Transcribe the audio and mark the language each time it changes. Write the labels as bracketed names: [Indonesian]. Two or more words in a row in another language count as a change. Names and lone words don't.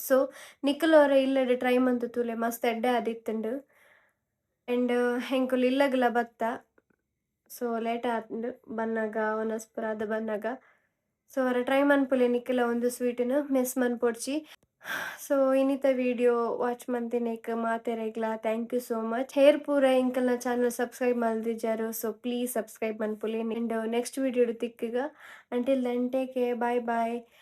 [Tulu] ಸೊ ನಿಕುಲ ಅವರ ಇಲ್ಲಡ ಟ್ರೈ ಮಂತ್ ತೂಲೆ ಮಸ್ತ್ ಎಡ್ಡೆ ಆದಿತ್ತುಂಡು. ಅಂಡ್ ಎಂಕುಲು ಇಲ್ಲಗ್ಲ ಬತ್ತ ಸೊ ಲೇಟ್ ಆತುಂಡು ಬನ್ನಗ ಒನಸ್ಪುರ ಬನ್ನಗ. ಸೊ ಅವರ ಟ್ರೈ ಮನ್ಪುಲೆ ನಿಕುಲ ಒಂದು ಸ್ವೀಟ್ನ್ ಮಿಸ್ ಮನ್ಪೊಡ್ಚಿ. ಸೊ ಇನ್ನಿತ [English] video watch [Tulu] ಮಂತಿನೇಕ್ ಮಾತೆರೆಗ್ಲ [English] thank you so much. [Tulu] ಹೇರ್ ಪೂರ ಎಂಕಲ್ನ ಚಾನಲ್ ಸಬ್ಸ್ಕ್ರೈಬ್ ಮಲ್ದಿಜಾರು. [English] so please subscribe [Tulu] ಮನ್ಪುಲೆ. ಅಂಡ್ [English] next video [Tulu] ತಿಕ್ಕಗ [English] until then take care. bye bye.